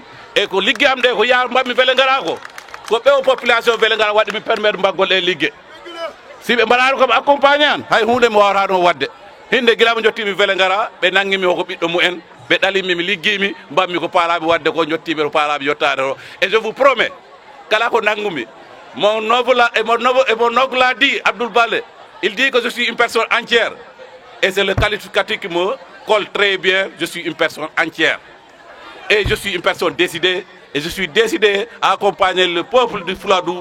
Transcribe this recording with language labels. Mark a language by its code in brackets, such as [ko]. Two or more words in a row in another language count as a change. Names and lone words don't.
[ff] e ko ligge am ɗe ko yaar mbammi wele ngara ko ɓewo population wele ngara waɗi mi permettre mbaggol e ligge si ɓe mbaɗano kam accompagné an hay hunde mi wawata ɗon wadde hinde guilama jottimi wele ngara ɓe nanguimi ko ɓiɗɗo mumen ɓe ɗalimi mi liggimi mbammi ko paalaɓe wadde ko jottimi to paalaɓe yottade to [fr] et je vous promets [ff] kala ko nangumi [fr] mon oncle l'a dit, Abdoul Balde, il dit que je suis une personne entière. Et c'est le qualificatif qui me colle très bien. Je suis une personne entière. Et je suis une personne décidée. Et je suis décidé à accompagner le peuple du Fouladou.